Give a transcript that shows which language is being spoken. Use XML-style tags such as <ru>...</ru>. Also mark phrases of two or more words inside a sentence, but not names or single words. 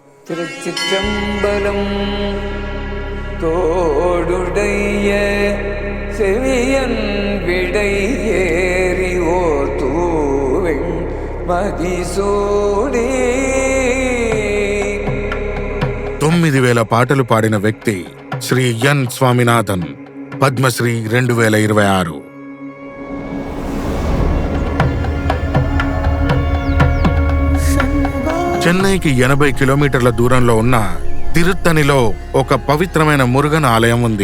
<ta>திருச்சிற்றம்பலம். தோடுடைய செவியன் விடை ஏறி ஓர் தூவெண் மதிசூடி.</ta> <te>9,000 పాటలు పాడిన వ్యక్తి శ్రీ ఎన్ స్వామినాథన్, పద్మశ్రీ 2026. చెన్నైకి 80 కిలోమీటర్ల దూరంలో ఉన్న తిరుత్తణిలో ఒక పవిత్రమైన మురుగన్ ఆలయం ఉంది.</te>